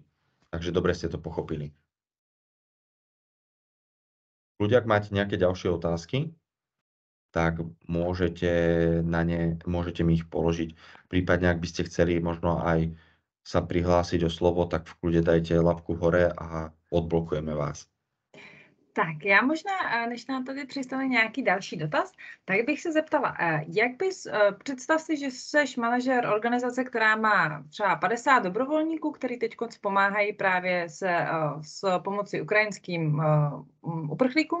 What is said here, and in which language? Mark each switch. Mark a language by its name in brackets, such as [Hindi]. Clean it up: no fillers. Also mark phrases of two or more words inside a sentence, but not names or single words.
[Slovak] Takže dobre ste to pochopili. Ľudia, ak máte nejaké ďalšie otázky, tak môžete mi ich položiť. Prípadne, ak by ste chceli možno aj sa prihlásiť o slovo, tak v kľude dajte labku hore a odblokujeme vás. [Czech] Tak, já možná, než nám tady přistane nějaký další dotaz, tak bych se zeptala, jak bys, představ si, že jsi manažer organizace, která má třeba 50 dobrovolníků, který teď pomáhají právě s pomocí ukrajinským uprchlíkům.